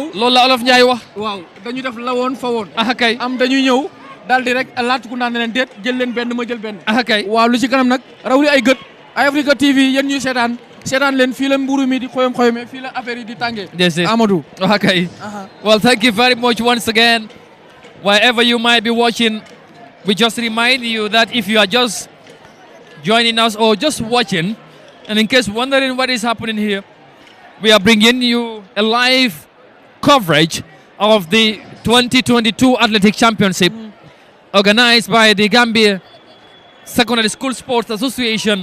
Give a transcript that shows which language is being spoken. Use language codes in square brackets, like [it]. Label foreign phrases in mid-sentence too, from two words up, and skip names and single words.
[wo] loolu la Olof Njaay wax. waaw dañu def lawoon fa woon. kay. am dañuy ñëw daal di rek Latrikunda ne leen déet jël leen benn ma jël benn. kay. waaw li ci kanam nag raw li ay gët. ay Africa TV yéen ñuy seetaan leen fii la mburu mi di xoyom-xoyome fii la affaire yi di tàngee. Amadou. kay. [en] Well, thank you very much once again. wherever you might be watching, we just remind you that if you are just joining us or just watching, and in case wondering what is happening here, we are bringing you a live coverage of the 2022 Athletic Championship organized by the Gambia Secondary School Sports Association.